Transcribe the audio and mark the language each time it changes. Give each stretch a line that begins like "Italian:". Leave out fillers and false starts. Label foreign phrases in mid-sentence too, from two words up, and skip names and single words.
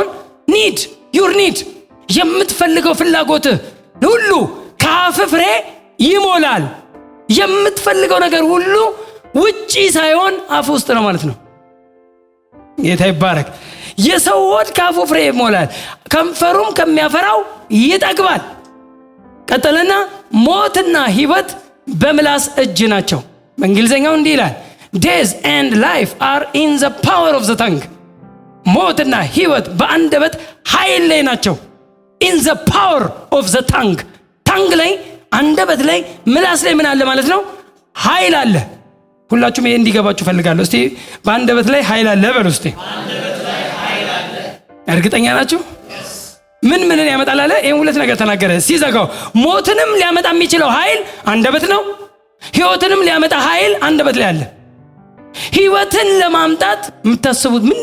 English: need your need
Amharic: የምትፈልገው ፍላጎት ሁሉ ከአፍ ፍሬ ይሞላል። የምትፈልገው ነገር ሁሉ ውጪ ሳይሆን አፍ ውስጥ ነው ማለት ነው። ጌታ ይባረክ። የሰው ሆድ ከአፉ ፍሬ ይሞላል፣ ከንፈሩም ከሚያፈራው ይጠግባል። ቀጠለና ሞትና ሕይወት በምላስ እጅ ናቸው። በእንግሊዝኛው እንዲህ ይላል
English: Death and life are in the power of the tongue.
Amharic: ሞትና ሕይወት በአንደበት ኃይል ላይ ናቸው።
English: in the power of the tongue.
Amharic: tongue ላይ አንደበት ላይ ምላስ ላይ ምን አለ ማለት ነው? ኃይል አለ። ሁላችሁም ይሄ እንዲገባችሁ ፈልጋለሁ። እስቲ በአንደበት ላይ ኃይል አለ በሉ እስቲ። እርግጠኛ ናችሁ? ምንን ያመጣል አለ? ይሄን ሁለት ነገር ተናገረ ሲዘጋው። ሞትንም ሊያመጣ የሚችለው ኃይል አንደበት ነው። ሕይወትንም ሊያመጣ ኃይል አንደበት ላይ አለ። ሕይወትን ለማምጣት የምታስቡት ምን